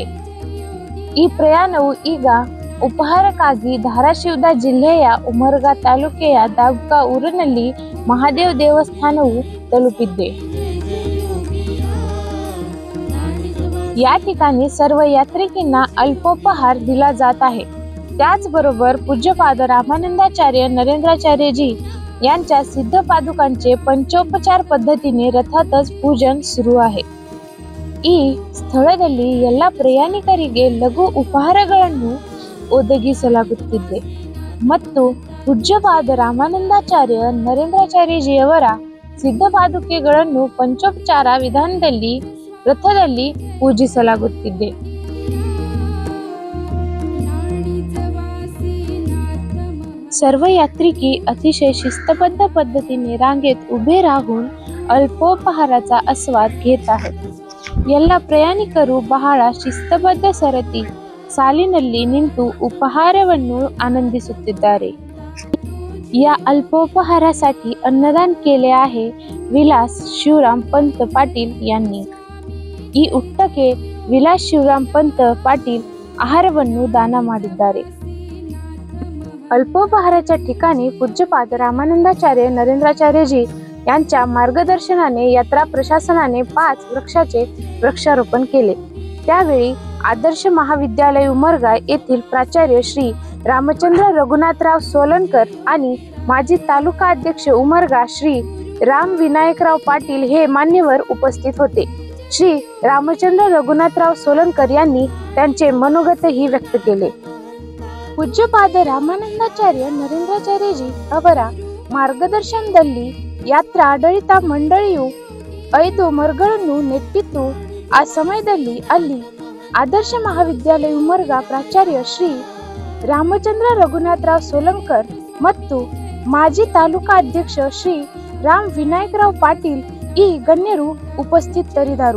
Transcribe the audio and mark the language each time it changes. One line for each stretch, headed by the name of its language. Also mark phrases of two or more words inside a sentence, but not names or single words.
Kannada: ಈ ಪ್ರಯಾಣವು ಈಗ ಉಪಹಾರಕ್ಕಾಗಿ ಧಾರಾಶಿವದ ಜಿಲ್ಲೆಯ ಉಮರ್ಗಾ ತಾಲೂಕೆಯ दाबका ಊರಿನಲ್ಲಿ ಮಹಾದೇವ ದೇವಸ್ಥಾನವು ತಲುಪಿದೆ.
Marathi: या ठिकाणी सर्व यात्रिकांना अल्पोपहार दिला जात आहे. त्याचबरोबर पूज्यपाद रामानंदाचार्य नरेंद्राचार्यजी यांच्या सिद्ध पादुकांचे पंचोपचार पद्धतीने रथातच पूजन सुरू आहे.
Kannada: ಈ ಸ್ಥಳದಲ್ಲಿ ಎಲ್ಲ ಪ್ರಯಾಣಿಕರಿಗೆ ಲಘು ಉಪಹಾರಗಳನ್ನು ಒದಗಿಸಲಾಗುತ್ತಿದೆ ಮತ್ತು ಪೂಜ್ಯಪಾದ ರಾಮಾನಂದಾಚಾರ್ಯ ನರೇಂದ್ರಾಚಾರ್ಯಜಿಯವರ ಸಿದ್ಧ ಪಾದುಕೆಗಳನ್ನು ಪಂಚೋಪಚಾರ ವಿಧಾನದಲ್ಲಿ रथದಲ್ಲಿ पूजिಸಲಾಗುತ್ತಿದೆ.
Marathi: सर्व यात्रिकी अतिशय शिस्तबद्ध पद्धतीने रांगेत उभे राहून अल्पोपहाराचा आस्वाद घेत आहेत.
Kannada: ಎಲ್ಲ ಪ್ರಯಾಣಿಕರು ಬಹಳ ಶಿಸ್ತಬದ್ಧ ಸರತಿ ಸಾಲಿನಲ್ಲಿ ನಿಂತು ಉಪಹಾರವನ್ನು आनंदिಸುತ್ತಿದ್ದಾರೆ.
Marathi: या अल्पोपहारासाठी अन्नदान केले आहे विलास शिवराम पंत पाटील यांनी.
Kannada: ಈ ಉಟ್ಟಕ್ಕೆ ವಿಲಾಸ್ ಶಿವರಾಮ್ पंत पाटील ಆಹಾರವನ್ನು ದಾನ ಮಾಡಿದ್ದಾರೆ.
Marathi: अल्पोपहाराच्या ठिकाणी पूज्यपाद रामानंदाचार्य नरेंद्राचार्यजी यांच्या मार्गदर्शनाने यात्रा प्रशासनाने 5 वृक्षाचे वृक्षारोपण केले. त्यावेळी आदर्श महाविद्यालय उमरगा येथील प्राचार्य श्री रामचंद्र रघुनाथराव सोलनकर आणि माजी तालुका अध्यक्ष उमरगा श्री राम विनायकराव पाटील हे मान्यवर उपस्थित होते. श्री रामचंद्र रघुनाथराव सोलनकर यांनी त्यांचे मनोगतही व्यक्त केले.
Kannada: पूज्यपाद ರಾಮಾನಂದಾಚಾರ್ಯ ನರೇಂದ್ರಾಚಾರ್ಯಜಿ ಅವರ ಮಾರ್ಗದರ್ಶನದಲ್ಲಿ ಯಾತ್ರಾ ಆಡಳಿತ ಮಂಡಳಿಯು 5 ಮರಗಳನ್ನು ನೆಟ್ಟಿದ್ದು ಆ ಸಮಯದಲ್ಲಿ ಅಲ್ಲಿ ಆದರ್ಶ ಮಹಾವಿದ್ಯಾಲಯ ಉಮರ್ಗಾ ಪ್ರಾಚಾರ್ಯ ಶ್ರೀ ರಾಮಚಂದ್ರ ರಘುನಾಥರಾವ್ ಸೋಲಂಕರ್ ಮತ್ತು ಮಾಜಿ ತಾಲೂಕಾ ಅಧ್ಯಕ್ಷ ಶ್ರೀ ರಾಮ್ ವಿನಾಯಕರಾವ್ ಪಾಟೀಲ್ ಈ ಗಣ್ಯರು ಉಪಸ್ಥಿತರಿದ್ದರು.